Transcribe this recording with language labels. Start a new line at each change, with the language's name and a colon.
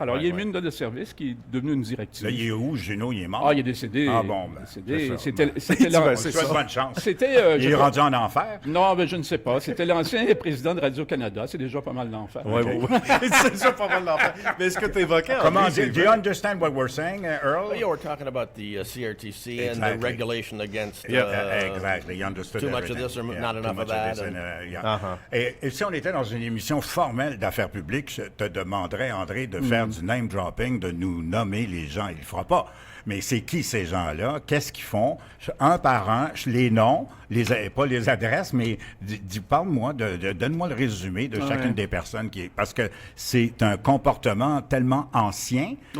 French: Alors, il a émis une note de service qui est devenue une directive. Là, il est où, Junot? Il est mort? Il est décédé. C'était bonne chance. Il est rendu en enfer? Non, mais je ne sais pas. C'était l'ancien président de Radio-Canada. C'est déjà pas mal d'enfer. C'est déjà pas mal d'enfer. Mais est-ce que tu évoquais... Comment dire?
English: Do you understand what we're saying, Earl? Well, we're talking about the CRTC and the regulation against exactly. You understood too much of this or not enough of that.
French: Et si on était dans une émission formelle d'affaires publiques, je te demanderais, André, de faire du name dropping, de nous nommer les gens. Il ne le fera pas. Mais c'est qui ces gens-là? Qu'est-ce qu'ils font? Un par un, les noms, pas les adresses, mais parle-moi, donne-moi le résumé de chacune des personnes parce que c'est un comportement tellement ancien.